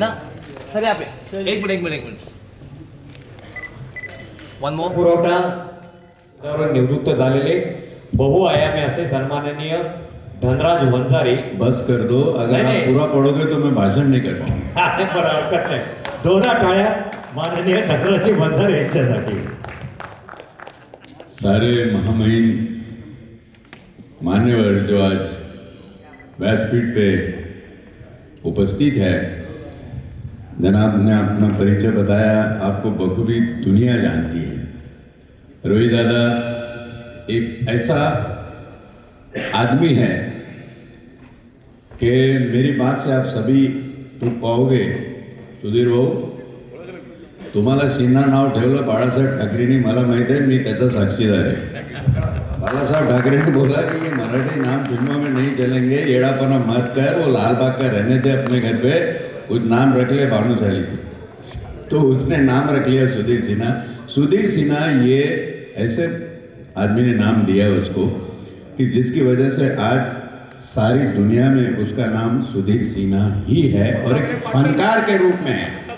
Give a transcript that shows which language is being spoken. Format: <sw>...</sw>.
<hi>Minute sir, यहाँ पे एक मिनट वन मोर.</hi> <mr>पुरवठा पदावरून निवृत्त झालेले बहुआयामी असे सन्माननीय धनराज वंजारी.</mr> <hi>बस कर दो, अगर नहीं, आप नहीं. पूरा पढ़ोगे तो मैं भाषण नहीं कर पाऊंगा.</hi> <mr>बरं, हरकत नाही. जोरदार टाळ्या माननीय धनराज वंजारे यांच्यासाठी.</mr> <hi>सारे महामहिम मान्यवर जो आज व्यासपीठ पे उपस्थित है, जनाब ने अपना परिचय बताया, आपको बखूबी दुनिया जानती है. रवि दादा एक ऐसा आदमी है कि मेरी बात से आप सभी तुम पाओगे.</hi> <mr>सुधीर भाऊ, तुम्हाला सिन्हा नाव ठेवलं बाळासाहेब ठाकरेंनी, मला माहित आहे, मी त्याचा साक्षीदार आहे.</mr> <hi>बाळासाहेब ठाकरे ने बोला कि ये मराठी नाम फिल्मों में नहीं चलेंगे, येड़ापना मत कर, वो लाल बाग का रहने थे अपने घर पे, कुछ नाम रख ले भानुशाली को. तो उसने नाम रख लिया सुधीर सिन्हा. सुधीर सिन्हा ये ऐसे आदमी ने नाम दिया उसको कि जिसकी वजह से आज सारी दुनिया में उसका नाम सुधीर सिन्हा ही है और एक फनकार के रूप में है.</hi>